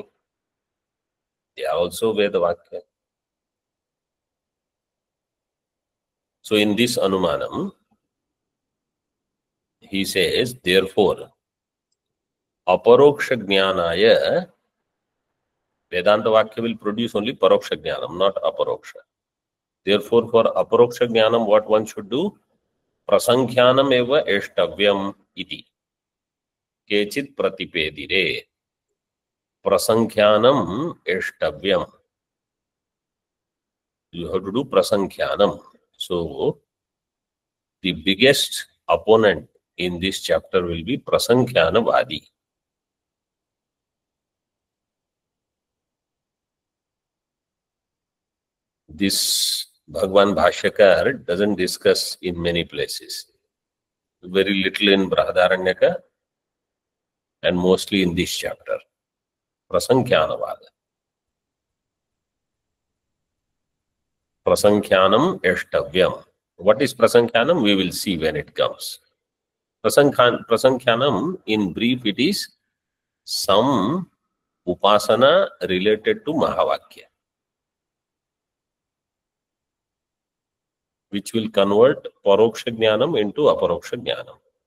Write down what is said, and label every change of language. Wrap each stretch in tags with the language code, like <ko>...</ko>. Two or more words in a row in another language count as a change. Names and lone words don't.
<en>They are also</en> <sa>Veda Vakya.</sa> <en>So in this Anumanam, he says, therefore,</en> <sa>Aparoksha Jnanaya, Vedanta Vakya</sa> <en>will produce only</en> <sa>Paroksha Jnanam,</sa> <en>not Aparoksha. Therefore, for</en> <sa>Aparoksha Jnanam,</sa> <en>what one should do?</en> <sa>Prasankhyanam eva eshtavyam iti. Kechit pratipedire. Prasankhyanam eshtavyam.</sa> <en>You have to do Prasankhyanam. So, the biggest opponent in this chapter will be</en> <sa>Prasankhyanam Vadi.</sa> <en>This</en> <sa>Bhagwan Bhashyakar</sa> <en>doesn't discuss in many places. Very little in Brahadaranyaka and mostly in this chapter.</en> <sa>Prasankhyanavada. Prasankhyanam eshtavyam.</sa> <en>What is Prasankhyanam? We will see when it comes. Prasankhyanam, in brief, it is some upasana related to Mahavakya, which will convert</en> <sa>Paroksha Jnanam</sa> <en>into</en> <sa>Aparoksha Jnanam.</sa>